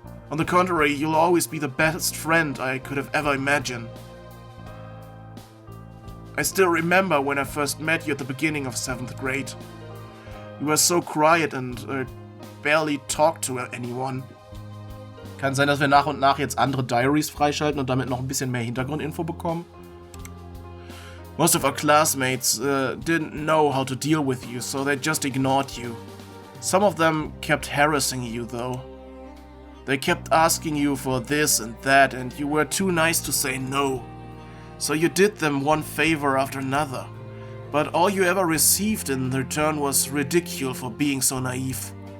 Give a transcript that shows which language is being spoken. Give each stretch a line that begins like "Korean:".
English: On the contrary, you'll always be the best friend I could have ever imagined. I still remember when I first met you at the beginning of 7th grade. You were so quiet and barely talked to anyone.
German: Kann sein, dass wir nach und nach jetzt andere Diaries freischalten und damit noch ein bisschen mehr Hintergrundinfo bekommen.
English: Most of our classmates didn't know how to deal with you, so they just ignored you. Some of them kept harassing you, though. They kept asking you for this and that, and you were too nice to say no. So you did them one favor after another. But all you ever received in return was ridicule for being so naive.